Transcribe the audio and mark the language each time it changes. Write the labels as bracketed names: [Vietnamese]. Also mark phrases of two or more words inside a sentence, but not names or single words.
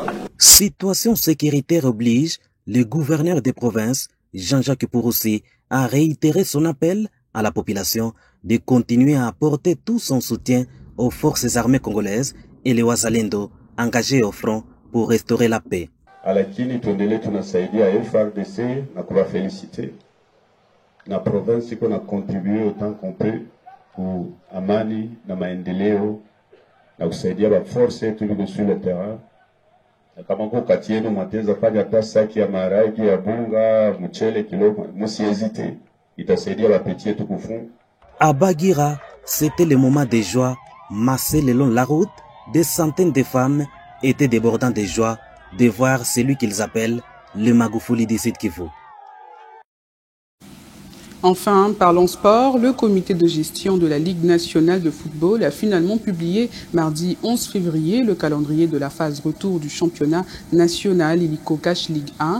[French] Situation sécuritaire oblige, le gouverneur des provinces, Jean-Jacques Porossi, a réitéré son appel à la population de continuer à apporter tout son soutien aux forces armées congolaises et les wazalendo engagés au front pour restaurer la paix. [Swahili] Lakini tuendelee tunasaidia FARDC na kuwafelicite na province iko na [French] contribuer autant qu'on peut [Swahili] pour amani na maendeleo na kusaidia ba force yetu liko [French] sur le terrain. [Swahili] Na kama kwa kati yenu mwateza fanya hata saki ya maharagi ya bunga mchele kilo, msihésite, itasaidia ba petit yetu kufunga. [French] À Bagira, c'était le moment de joie. Massés le long de la route, des centaines de femmes étaient débordant de joie de voir celui qu'ils appellent le Magoufouli du Sud Kivu. Enfin, parlons sport, le comité de gestion de la Ligue nationale de football a finalement publié mardi 11 février le calendrier de la phase retour du championnat national Illico Cash Ligue 1.